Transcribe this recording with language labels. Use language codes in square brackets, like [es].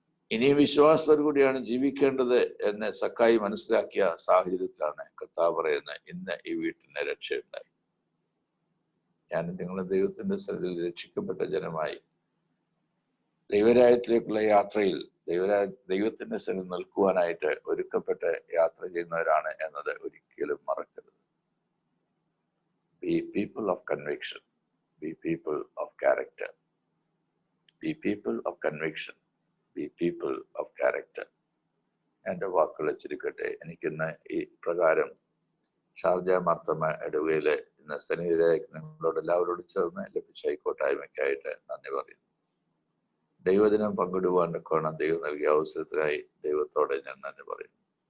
[ml] ഇനി വിശ്വാസത്തോടു കൂടിയാണ് ജീവിക്കേണ്ടത് എന്ന് സക്കായി മനസ്സിലാക്കിയ സാഹചര്യത്തിലാണ് കർത്താവ് പറയുന്നത്, ഇന്ന് ഈ വീട്ടിന് രക്ഷയുണ്ടായി. ഞാൻ നിങ്ങളെ ദൈവത്തിന്റെ സ്ഥലത്തിൽ രക്ഷിക്കപ്പെട്ട ജനമായി ദൈവരാജ്യത്തിലേക്കുള്ള യാത്രയിൽ ദൈവത്തിന്റെ സ്ഥലം നിൽക്കുവാനായിട്ട് ഒരുക്കപ്പെട്ട് യാത്ര ചെയ്യുന്നവരാണ് എന്നത് ഒരിക്കലും മറക്കരുത്. [en] Be people of conviction, be people of character, be people of conviction, be people of character. [ml] എൻ്റെ വാക്കുകൾ ചുരുക്കട്ടെ. എനിക്കിന്ന് ഈ പ്രകാരം ഷാർജ മാർത്തമ്മ ഇടവകയിലെ ഇന്ന് സന്നിഹിതരായ നിങ്ങളോട് എല്ലാവരോടും ചേർന്ന് ലഭിച്ച ഈ കൂട്ടായ്മയ്ക്കായിട്ട് നന്ദി പറയുന്നു. ദൈവദിനം പങ്കിടുവാൻ കോണം ദൈവം നൽകിയ അവസരത്തിനായി ദൈവത്തോടെ ഞാൻ നന്ദി പറയുന്നു.